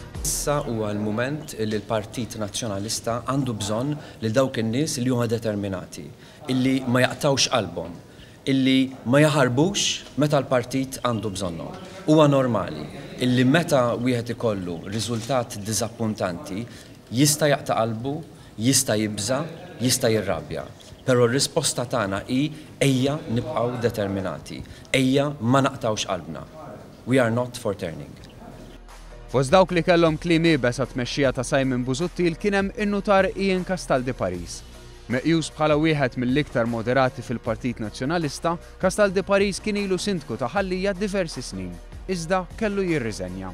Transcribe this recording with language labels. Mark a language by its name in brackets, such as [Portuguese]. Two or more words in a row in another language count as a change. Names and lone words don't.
[Maltese] Issa huwa l-mument li l-Partit Nazzjonalista għandu bżonn lil dawk in-nies li huma determinati, illi ma jaqtawx qalbhom, illi ma jaħarbux meta l-partit għandu bżonnhom. Huwa normali illi meta wieħed ikollu riżultat diżappuntanti jista' jaqta' qalbu, jista' jibża, jista' jirrabja. Però r-risposta tagħna hi ejja nibqgħu determinati, ejja ma naqtawx qalbna. [English] We are not for turning. [Maltese] Fost dawk li kellhom kliem ibes għat-tmexxija ta' Simon Busuttil kien hemm in-nutar Ian Castaldi Paris. Meqjus bħala wieħed mill-iktar moderati fil-Partit Nazzjonalista, Castaldi Paris kien ilu sindku ta' ħallija diversi snin, iżda kellu jirriżenja.